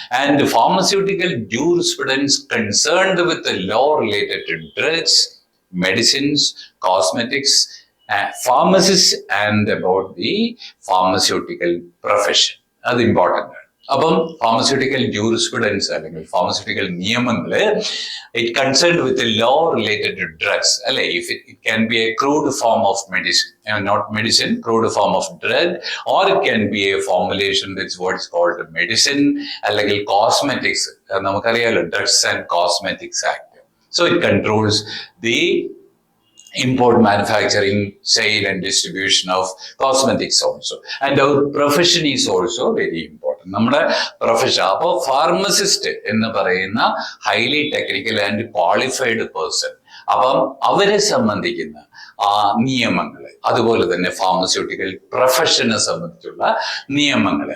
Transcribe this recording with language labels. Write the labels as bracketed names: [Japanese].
[English] And pharmaceutical jurisprudence concerned with the law related to drugs, medicines, cosmetics, pharmacists and about the pharmaceutical profession. [Malayalam] അത് important ആണ്. [English] അപ്പം pharmaceutical jurisprudence അല്ലെങ്കിൽ pharmaceutical നിയമങ്ങള് it concerned with law related to drugs അല്ലെ. If it can be a crude form of medicine, not medicine, crude form of drug, or it can be a formulation that's what is called medicine, അല്ലെങ്കിൽ cosmetics. നമുക്കറിയാലോ drugs and cosmetics act. So it controls the import, manufacturing, sale and distribution of cosmetics also. And our profession is also very important. [Malayalam] നമ്മുടെ profession, അപ്പോൾ pharmacist എന്ന് പറയുന്ന [English] highly technical and qualified person, [Malayalam] അപ്പം അവരെ സംബന്ധിക്കുന്ന നിയമങ്ങൾ, അതുപോലെ തന്നെ ഫാർമസ്യൂട്ടിക്കൽ പ്രൊഫഷനെ സംബന്ധിച്ചുള്ള നിയമങ്ങൾ.